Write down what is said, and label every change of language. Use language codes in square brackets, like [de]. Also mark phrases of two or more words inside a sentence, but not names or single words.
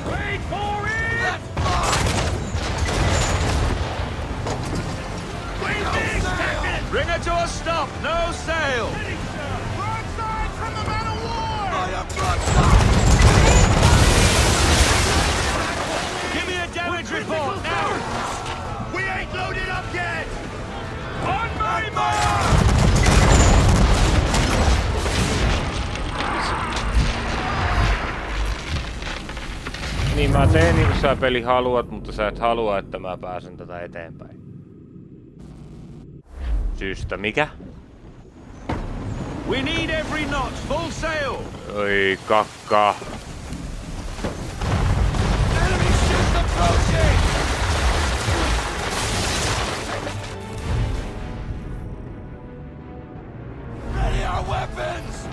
[en] Wait for it! Bring her to a stop! No sail! Broadside from the man of war! Give me a damage report now! We ain't loaded up yet! On my mark! [fi] Niin mä teen niin kuin sä peli haluat, mutta sä et halua, että mä pääsen tätä eteenpäin. Syystä mikä? [en] We need every knot, full sail! [fi] Oi kakka. [en] Enemy ships approaching! Ready our weapons!